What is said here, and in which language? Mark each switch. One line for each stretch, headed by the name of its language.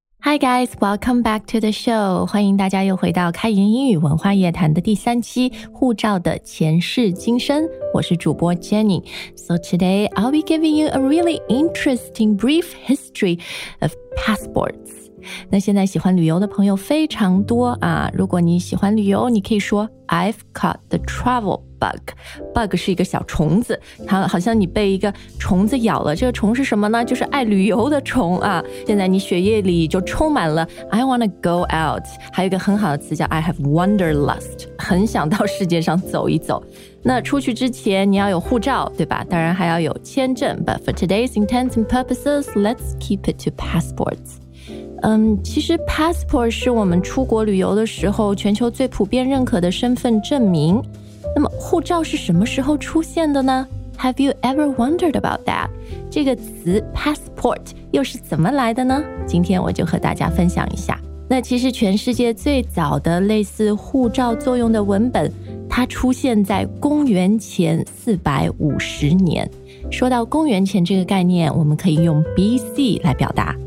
English: Hi guys, welcome back to the show.
Chinese: 欢迎大家又回到开言英语文化夜谈的第三期护照的前世今生。我是主播 Jenny.
English: So today, I'll be giving you a really interesting brief history of passports.
Chinese: 那现在喜欢旅游的朋友非常多啊。如果你喜欢旅游，你可以说 I've caught the travel bug. Bug 是一个小虫子，好像你被一个虫子咬了。这个虫是什么呢？就是爱旅游的虫啊。现在你血液里就充满了 I want to go out. 还有一个很好的词叫 I have wanderlust. 很想到世界上走一走。那出去之前你要有护照，对吧？当然还要有签证。
English: But for today's intents and purposes, let's keep it to passports.
Chinese: 其实 passport 是我们出国旅游的时候全球最普遍认可的身份证明。那么护照是什么时候出现的呢？
English: Have you ever wondered about that?
Chinese: 这个词 passport 又是怎么来的呢？今天我就和大家分享一下。那其实全世界最早的类似护照作用的文本，它出现在公元前450年。说到公元前这个概念，我们可以用 BC 来表达。